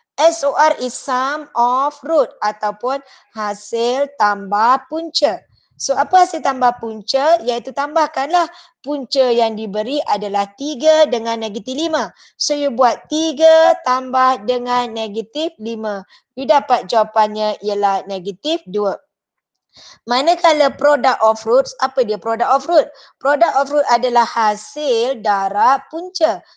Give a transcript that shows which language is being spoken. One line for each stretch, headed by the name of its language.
English: SOR is sum of root
Malay: ataupun hasil tambah punca. So apa hasil tambah punca? Iaitu tambahkanlah punca yang diberi adalah 3 dengan negatif 5. So you buat 3 tambah dengan negatif 5. You dapat jawapannya ialah negatif 2. Manakala product of roots, apa dia product of root? Product of root adalah hasil darab punca.